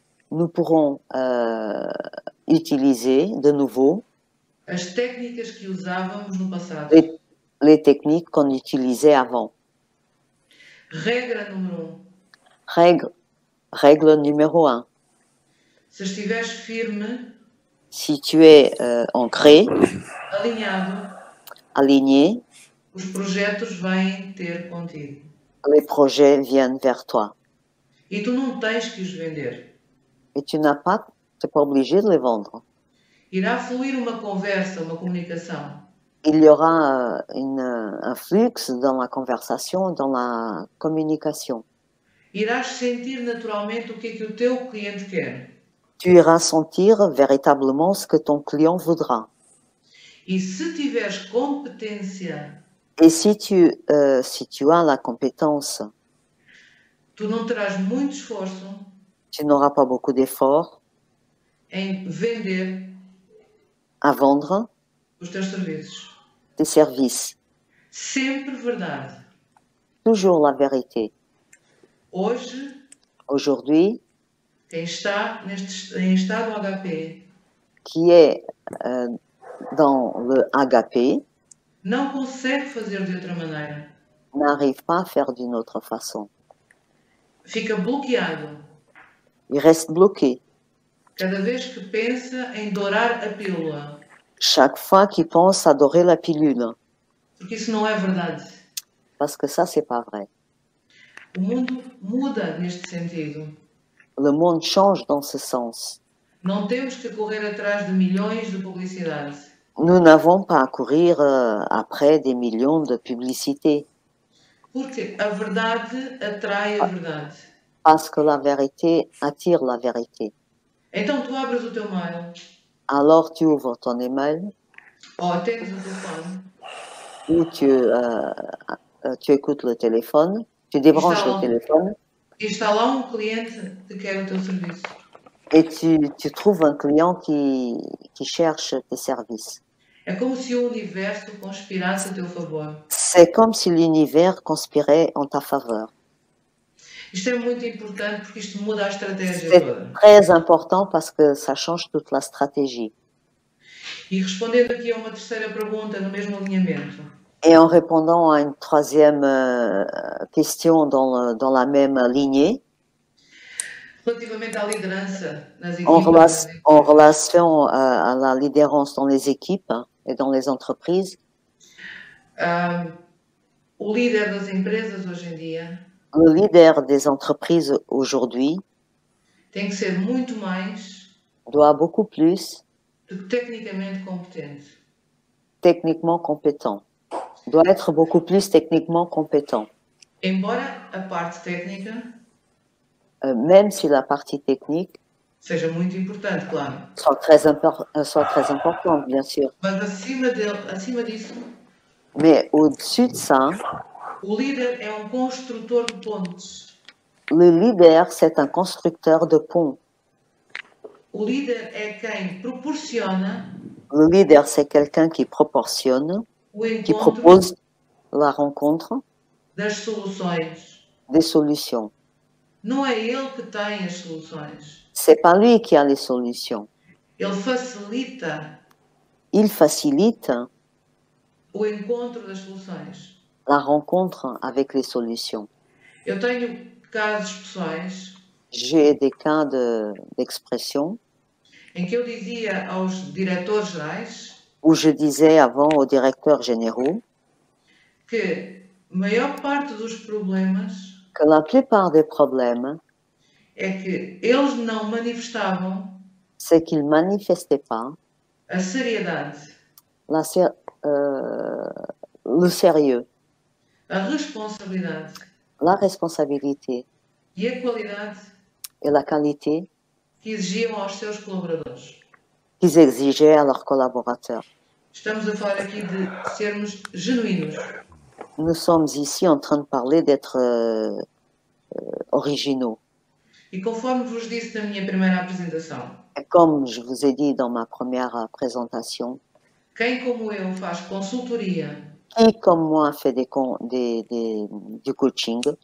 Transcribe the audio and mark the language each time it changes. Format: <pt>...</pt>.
<fr>nous pourrons utiliser de nouveau</fr> <pt>as técnicas que usávamos no passado.</pt> <fr>Les techniques qu'on utilisait avant.</fr> <pt>Regra número</pt> <fr>1. Règle numéro 1.</fr> <pt>Se estiveres firme,</pt> <fr>si tu es ancré, aligné,</fr> <pt>os projetos vêm ter contigo.</pt> <fr>Les projets viennent vers toi.</fr> <pt>E tu não tens que os vender.</pt> <fr>Et tu n'es pas obligé de les vendre.</fr> <pt>Irá fluir uma conversa, uma comunicação.</pt> <fr>Il y aura un flux dans la conversation, dans la communication.</fr> <pt>Irás sentir naturalmente o que o teu cliente quer.</pt> <fr>Tu iras sentir véritablement ce que ton client voudra.</fr> <pt>E se tiveres competência,</pt> <fr>et si tu as la compétence,</fr> <pt>tu não terás muito esforço,</pt> <fr>tu n'auras pas beaucoup d'efforts</fr> <pt>em vender</pt> <fr>à vendre</fr> <pt>os teus serviços.</pt> <fr>Tes services.</fr> <pt>Sempre verdade.</pt> <fr>Toujours la vérité.</fr> <pt>Hoje,</pt> <fr>aujourd'hui,</fr> <pt>quem está em estado HP,</pt> <fr>qui est dans le HP,</fr> <pt>não consegue fazer de outra maneira.</pt> <fr>N'arrive pas à faire d'une autre façon.</fr> <pt>Fica bloqueado.</pt> <fr>Il reste bloqué.</fr> <pt>Cada vez que pensa em dourar a pílula.</pt> <fr>Chaque fois qu'il pense à dorer la pilule.</fr> <pt>Porque isso não é verdade.</pt> <fr>Parce que ça, c'est pas vrai.</fr> <pt>O mundo muda neste sentido.</pt> <fr>Le monde change dans ce sens.</fr> <pt>Não temos que correr atrás de milhões de publicidade.</pt> <fr>Nous n'avons pas à courir après des millions de publicités.</fr> <pt>Porque a verdade atrai a verdade.</pt> <fr>Parce que la vérité attire la vérité.</fr> <pt>Então tu abres o teu mail.</pt> <fr>Alors tu ouvres ton email.</fr> <pt>Ou atendes o telefone.</pt> <fr>Ou tu écoutes le téléphone. Tu débranches le téléphone.</fr> <pt>E está lá um cliente que quer o teu serviço.</pt> <fr>Et tu trouves un client qui cherche tes services.</fr> <pt>É como se o universo conspirasse a teu favor.</pt> <fr>C'est comme si l'univers conspirait en ta faveur.</fr> <pt>Isto é muito importante porque isto muda a estratégia toda.</pt> <fr>C'est très important parce que ça change toute la stratégie.</fr> <pt>E respondendo aqui a uma terceira pergunta no mesmo alinhamento.</pt> <fr>Et en répondant à une troisième question dans la même lignée.</fr> <pt>Relativamente à liderança nas equipes.</pt> <fr>En relation à la liderança dans les équipes et dans les entreprises.</fr> <pt>O líder das empresas hoje em dia.</pt> <fr>Le leader des entreprises aujourd'hui</fr> <pt>tem que ser muito mais</pt> <fr>doit beaucoup plus</fr> <pt>do que tecnicamente competente.</pt> <fr>Techniquement compétent. doit être beaucoup plus techniquement compétent.</fr> <pt>Embora a parte técnica</pt> <fr>Même si la partie technique</fr> <pt>seja muito importante, claro.</pt> <fr>soit très importante, bien sûr.</fr> <pt>Mas acima disso,</pt> <fr>Mais au-dessus de ça,</fr> <pt>o líder é um construtor de pontes.</pt> <fr>le leader, c'est un constructeur de ponts.</fr> <pt>O líder é quem proporciona</pt> <fr>Le leader, c'est quelqu'un qui proportionne,</fr> <pt>o</pt> <fr>qui</fr> <pt>encontro</pt> <fr>propose la rencontre</fr> <pt>das soluções.</pt> <fr>des solutions.</fr> <pt>Não é ele que tem as soluções.</pt> <fr>C'est pas lui qui a les solutions.</fr> <pt>Ele facilita</pt> <fr>Il facilite</fr> <pt>o encontro das soluções.</pt> <fr>la rencontre avec les solutions.</fr> <pt>Eu tenho casos pessoais</pt> <fr>J'ai des cas d'expression</fr> <pt>em que eu dizia aos diretores gerais</pt> <fr>où je disais avant aux directeurs généraux</fr> <pt>que a maior parte dos problemas</pt> <fr>que la plupart des problèmes,</fr> <pt>é que eles não manifestavam</pt> <fr>c'est qu'ils manifestaient pas</fr> <pt>a seriedade,</pt> <fr>le sérieux,</fr> <pt>a responsabilidade</pt> <fr>la responsabilité</fr> <pt>e a qualidade</pt> <fr>et la qualité</fr> <pt>que exigiam aos seus colaboradores.</pt> <fr>qu'ils exigeaient à leurs collaborateurs.</fr> <pt>Estamos a falar aqui de sermos genuínos.</pt> <fr>Nous sommes ici en train de parler d'être originaux.</fr> <pt>E conforme vos disse na minha primeira apresentação,</pt> <fr>Comme je vous ai dit dans ma première présentation,</fr> <pt>quem como eu faz consultoria</pt> <fr>qui comme moi fait du coaching</fr>